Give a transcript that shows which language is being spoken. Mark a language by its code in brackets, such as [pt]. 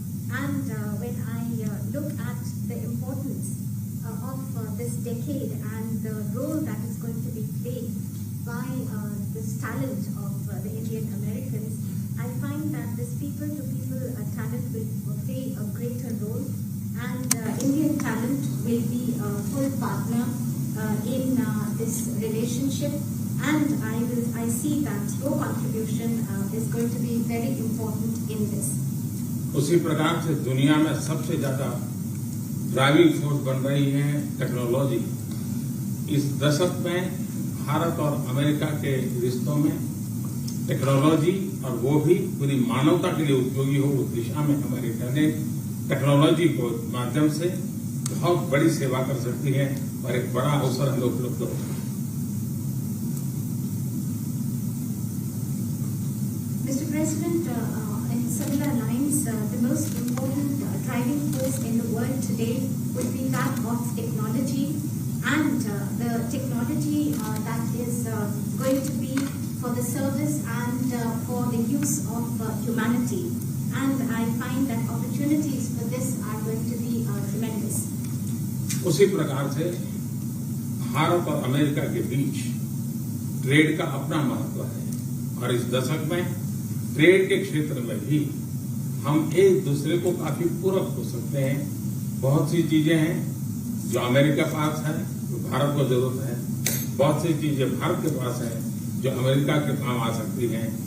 [en] And when I look at the importance of this decade and the role that is going to be played by this talent of the Indian Americans, I find that this people-to-people talent will play a greater role, and Indian talent will be a full partner in this relationship. And I see that your contribution is going to be very important in this. [hi] उसी प्रकार से दुनिया में सबसे ज्यादा driving force बन रही है टेक्नोलॉजी। इस दशक में भारत और अमेरिका के रिश्तों में टेक्नोलॉजी, और वो भी पूरी मानवता के लिए उपयोगी हो, उस दिशा में हमारी टेक्नोलॉजी को माध्यम से बहुत बड़ी सेवा कर सकती है और एक बड़ा अवसर हमें उपलब्ध होगा। [en] Mr. President, in similar lines, the most important driving force in the world today would be that of technology, and the technology that is going to be for the service and for the use of humanity. And I find that opportunities for this are going to be tremendous. [hi] उसी प्रकार से भारत और America के बीच trade का अपना महत्व है और इस दशक में ट्रेड के क्षेत्र में भी हम एक दूसरे को काफी पूरक हो सकते हैं। बहुत सी चीजें हैं जो अमेरिका के पास है, जो भारत को जरूरत है, बहुत सी चीजें भारत के पास है जो अमेरिका के काम आ सकती हैं।